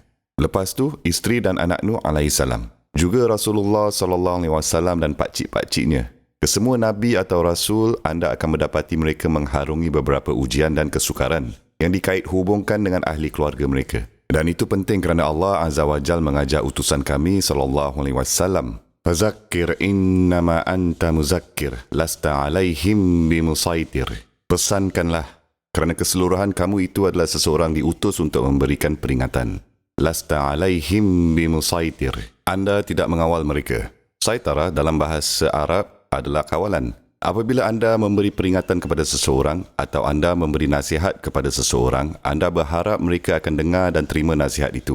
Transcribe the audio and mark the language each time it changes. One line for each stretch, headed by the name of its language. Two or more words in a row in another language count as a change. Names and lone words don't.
Malay: Lepas tu, isteri dan anak Nuh alaihissalam. Juga Rasulullah SAW dan pakcik-pakciknya. Kesemua Nabi atau Rasul, anda akan mendapati mereka mengharungi beberapa ujian dan kesukaran yang dikait hubungkan dengan ahli keluarga mereka. Dan itu penting kerana Allah
Arabic: عز وجل
Malay: mengajar utusan kami SAW.
Arabic: فذكر إنما أنت مذكر لست عليهم بمصيطر.
Malay: Pesankanlah, kerana keseluruhan kamu itu adalah seseorang diutus untuk memberikan peringatan.
Arabic: لست عليهم بمصيطر.
Malay: Anda tidak mengawal mereka. Saitara dalam bahasa Arab adalah kawalan. Apabila anda memberi peringatan kepada seseorang atau anda memberi nasihat kepada seseorang, anda berharap mereka akan dengar dan terima nasihat itu.